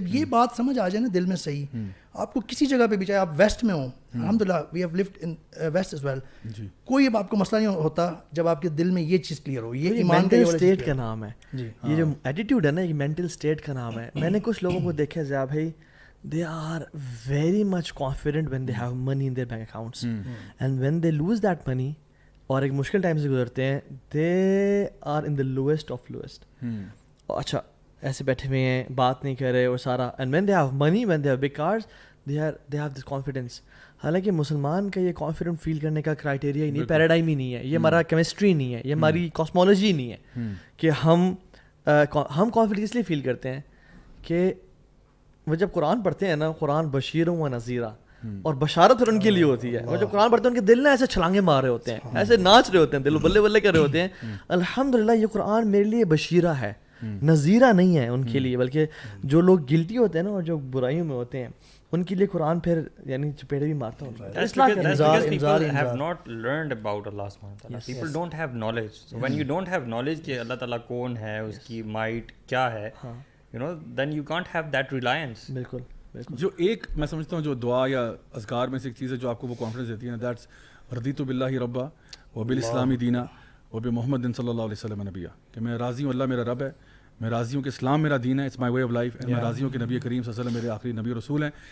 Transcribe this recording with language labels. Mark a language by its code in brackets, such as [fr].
[ur] جب یہ بات سمجھ آ جائے نا دل میں صحیح, آپ کو کسی جگہ پہ بھی, چاہے آپ ویسٹ میں ہوں, الحمدللہ [en] we have lived in west as well, [ur] کوئی اب آپ کو مسئلہ نہیں ہوتا جب آپ کے دل میں یہ چیز کلیئر ہو. یہ ایمان کا اسٹیٹ کا نام ہے, یہ جو ایٹیٹیوڈ ہے نا یہ مینٹل اسٹیٹ کا نام ہے. میں نے کچھ لوگوں کو دیکھا ضیاء بھائی [en] they are very much confident when they have money in their bank accounts. And when they lose that money, [ur] اور ایک مشکل ٹائم سے گزرتے ہیں, [en] they are in the lowest of lowest. [ur] اچھا ایسے بیٹھے ہوئے ہیں, بات نہیں کر رہے اور سارا. [en] And when they have money, when they have big cars, they have this confidence. [ur] حالانکہ مسلمان کا یہ کانفیڈنٹ فیل کرنے کا کرائٹیریا ہی نہیں, پیراڈائم ہی نہیں ہے, یہ ہمارا کیمسٹری نہیں ہے, یہ ہماری کاسمولوجی نہیں ہے کہ ہم کانفیڈنٹ اس لیے فیل کرتے ہیں کہ وہ جب قرآن پڑھتے ہیں نا, قرآن بشیر و نذیرہ, اور بشارت پھر ان کے لیے ہوتی ہے. وہ جب قرآن پڑھتے ہیں ان کے دل نا ایسے چھلانگے مار رہے ہوتے ہیں, ایسے ناچ رہے ہوتے ہیں, دل بلے بلے کر رہے ہوتے ہیں. الحمدللہ یہ قرآن میرے لیے بشیرہ ہے, نذیرہ نہیں ہے ان کے لیے. بلکہ جو لوگ گلٹی ہوتے ہیں نا اور جو برائیوں میں ہوتے ہیں, ان کے لیے قرآن پھر یعنی چپیڑے بھی مارتا ہوں. [en] That's because people have not learned about Allah subhanahu wa ta'ala. People don't have knowledge. So when you don't have knowledge [ur] کہ اللہ تعالیٰ کون ہے, اس کی مائٹ کیا ہے, [en] then you can't have that reliance. [ur] بالکل. جو ایک میں سمجھتا ہوں جو دعا یا اذکار میں سے ایک چیز ہے جو آپ کو وہ کانفیڈنس دیتی ہے نا, دیٹس [ar] رضیت باللہ ربا و بالاسلام دینا و بمحمد صلی اللہ علیہ وسلم نبیہ, [ur] کہ میں راضی ہوں اللہ میرا رب ہے, میں راضی ہوں کہ اسلام میرا دین ہے, [en] it's my way of life, [ur] and میں راضی ہوں کہ نبی کریم صلی اللہ علیہ وسلم میرے آخری نبی رسول ہیں.